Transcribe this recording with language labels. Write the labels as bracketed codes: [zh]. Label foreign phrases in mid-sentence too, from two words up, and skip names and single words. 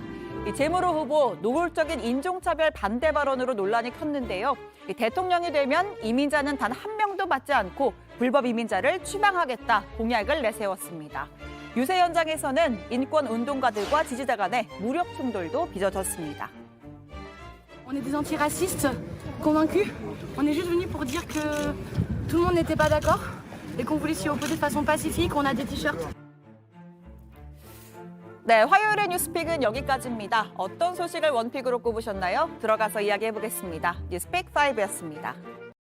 [ko] 제무르 후보 노골적인 인종차별 반대 발언으로 논란이 컸는데요. 대통령이 되면 이민자는 단 한 명도 받지 않고 불법 이민자를 추방하겠다 공약을 내세웠습니다. 유세 현장에서는 인권 운동가들과 지지자 간의 무력 충돌도 빚어졌습니다. [fr] On est des antiracistes convaincus. On est juste venus pour dire que tout le monde n'était pas d'accord et qu'on voulait s'y opposer de façon pacifique. On a des t-shirts. [ko] 네, 화요일의 뉴스픽은 여기까지입니다. 어떤 소식을 원픽으로 꼽으셨나요? 들어가서 이야기해보겠습니다. 뉴스픽 5였습니다.